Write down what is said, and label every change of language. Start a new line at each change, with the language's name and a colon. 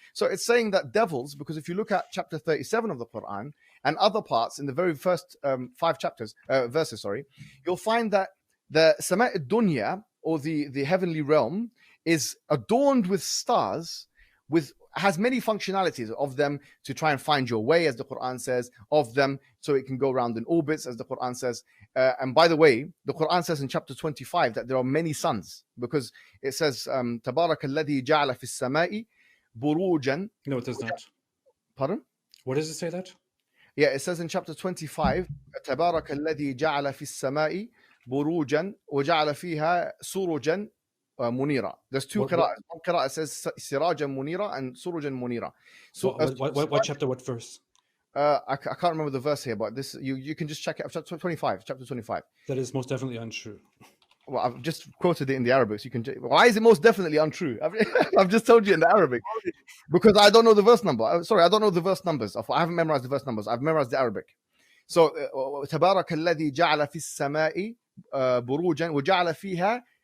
English: So it's saying that devils, because if you look at chapter 37 of the Quran, and other parts in the very first 5 verses, sorry, you'll find that the Sama' dunya, or the heavenly realm, is adorned with stars, has many functionalities of them to try and find your way, as the Quran says, of them so it can go around in orbits, as the Quran says. And by the way, the Quran says in chapter 25 that there are many suns, because it says,
Arabic: تَبَارَكَ الَّذِي جَعَلَ فِي السَّمَاءِ بُرُوجًا.
English: No, it does not. Pardon? What does it say that? Yeah, it says in chapter 25,
Arabic: تبارك الذي جعل في السماء بروجا وجعل فيها سروجا منيرا.
English: There's two qira'ahs. One qira'ah says
Arabic: سراجا منيرا
English: and
Arabic: سروجا منيرا.
English: So what chapter, what verse? I can't remember the verse here, but this you can just check it. Chapter 25. That is most definitely untrue. Well, I've just quoted it in the Arabic, so you can. Why is it most definitely untrue? I've just told you in the Arabic, because I don't know the verse number. Sorry, I don't know the verse numbers. I haven't memorized the verse numbers. I've memorized the Arabic. So,
Arabic: تبارك الذي جعل في السماء بروجا وجعل فيها.